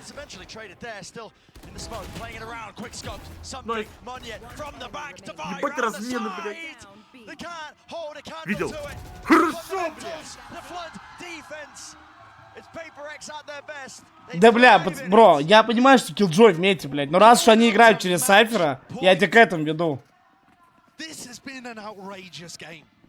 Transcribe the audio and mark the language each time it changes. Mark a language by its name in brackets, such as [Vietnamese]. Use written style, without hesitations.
[English] It's eventually traded there, still in the smoke, playing it around, quick scopes, something, Munye from the back to buy around the side! They can't hold a candle to it! [Russian] Хорошо, [English] the flood defense! It's Paper X at their best! [Russian] Да, бля, бро, я понимаю, что Killjoy вместе, блядь, но раз уж они играют через сайфера, я тебя к этому веду. [English] This has been an outrageous game.